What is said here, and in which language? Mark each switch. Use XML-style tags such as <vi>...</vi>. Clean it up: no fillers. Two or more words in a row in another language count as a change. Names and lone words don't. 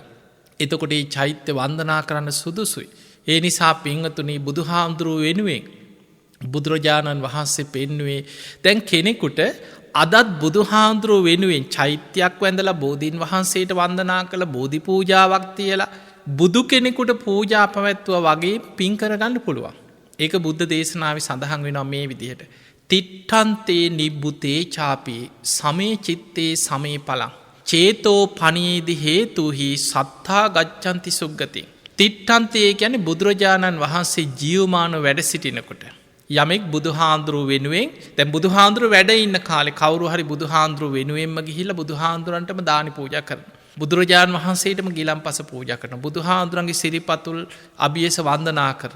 <si>එතකොට ඒ චෛත්‍ය වන්දනා කරන්න සුදුසුයි. ඒ නිසා පිංහතුනී බුදු හාමුදුරුව වෙනුවෙන් බුදුරජාණන් වහන්සේ පෙන්නුවේ දැන් කෙනෙකුට අදත් බුදු හාමුදුරුව වෙනුවෙන් චෛත්‍යයක් වැඳලා බෝධීන් වහන්සේට වන්දනා කළ බෝධි පූජාවක් තියලා බුදු කෙනෙකුට පූජා පැවැත්තුව වගේ පින් කරගන්න පුළුවන්. ඒක බුද්ධ දේශනාව සඳහන් වෙනවා මේ විදිහට.</si> <pi>තිට්ටන්තේ නිබ්බුතේ චාපී සමේ චිත්තේ සමේ පලං. චේතෝ පනීදි හේතුහි සත්තා ගච්චන්ති සුග්ගති.</pi> <si>තිට්ටන්තේ ගැන බුදුරජාණන් වහන්සේ ජීවමාන වැඩ සිටිනකොට. යමෙක් බුදුහාන්දුරුව වෙනුවෙන් තැන් බුදුහාන්දුරුව වැඩ ඉන්න කාලෙ කවරු හරි බුදුහාන්දුරුව වෙනුවෙන්ම ගිහිල බුදුහාන්දුරන්ටම දානි පූජ කරන. බුදුරජාණන් වහන්සේටම ගිලම් පස පූජ කරන බුදුහාන්දුරන්ගේ සිරිපතුල් අභියස වන්දනා කරන.</si>